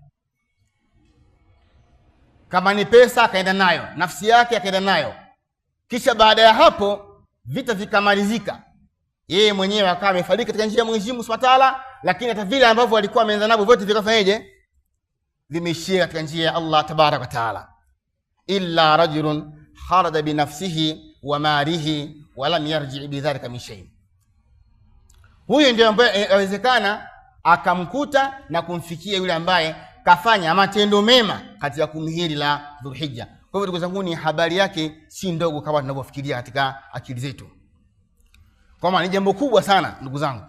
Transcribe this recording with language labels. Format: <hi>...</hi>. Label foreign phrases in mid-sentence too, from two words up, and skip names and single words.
<sw>Kama ni pesa akaenda nayo, nafsi yake akaenda nayo. Kisha baada ya hapo vita vikamalizika, yeye mwenyewe akawa amefariki katika njia ya Mwenyezi Mungu</sw> <ar>سبحانه وتعالى,</ar> <sw>lakini hata vile ambavyo alikuwa ameanza navyo vyote vikafanyaje? Vimeishia katika njia ya</sw> <ar>الله تبارك وتعالى. إلا رجل خرج بنفسه وماله ولم يرجع بذلك من شيء.</ar> <sw>Huyo ndio ambaye inawezekana akamkuta na kumfikia yule ambaye kafanya matendo mema katika 10 hili la Dhulhijja. Kwa hivyo ndugu zangu, ni habari yake si ndogo kama tunavyofikiria katika akili zetu. Kwa maana ni jambo kubwa sana ndugu zangu.</sw>